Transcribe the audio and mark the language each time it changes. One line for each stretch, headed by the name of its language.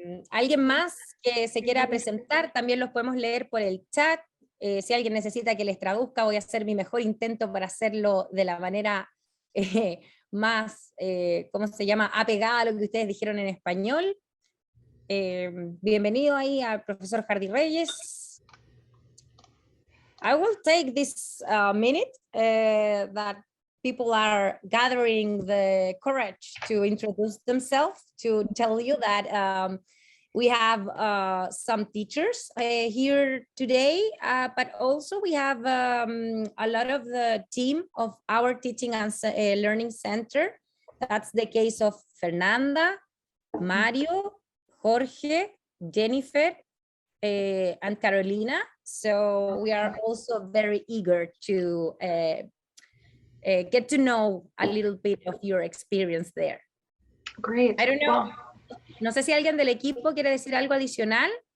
Spanish: ¿Alguien más que se quiera presentar? También los podemos leer por el chat. Si alguien necesita que les traduzca, voy a hacer mi mejor intento para hacerlo de la manera más, ¿cómo se llama?, apegada a lo que ustedes dijeron en español. Bienvenido ahí al profesor Hardy Reyes.
English: I will take this minute that people are gathering the courage to introduce themselves, to tell you that we have some teachers here today, but also we have a lot of the team of our Teaching and Learning Center. That's the case of Fernanda, Mario, Jorge, Jennifer, and Carolina. So we are also very eager to get to know a little bit of your experience there. Great. I don't know. Wow.
Spanish: No sé si alguien del equipo quiere decir algo adicional.